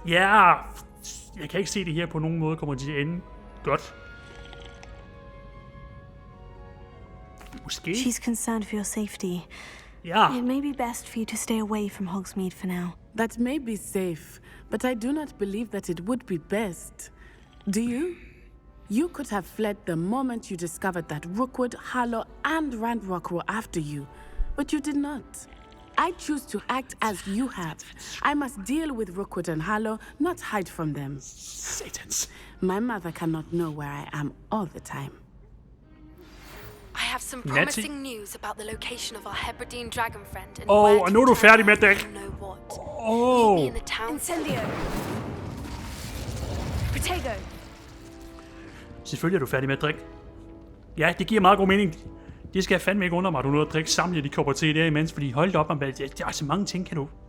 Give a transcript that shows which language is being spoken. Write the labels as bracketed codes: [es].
[da] Ja, jeg kan ikke se det her på nogen måde kommer til at ende godt. Måske. [en] She's concerned for your safety. [da] Ja. [en] It may be best for you to stay away from Hogsmeade for now. That may be safe, but I do not believe that it would be best. Do you? You could have fled the moment you discovered that Rookwood, Harlow, and Ranrock were after you, but you did not. I choose to act as you have. I must deal with Rookwood and Harlow, not hide from them. [da] Satans. [en] My mother cannot know where I am all the time. I have some promising news about the location of our Hebridean dragon friend and [da] Og nu er du færdig med det. [en] know what. [da] Åh. [en] Meet me in the town. Incendio! Protego! [da] Selvfølgelig er du færdig med at drikke. Ja, det giver meget god mening. Det skal jeg fandme ikke undre mig, at du nåede at drikke samtlige de kopper te der imens, fordi hold op, der er så mange ting, kan du.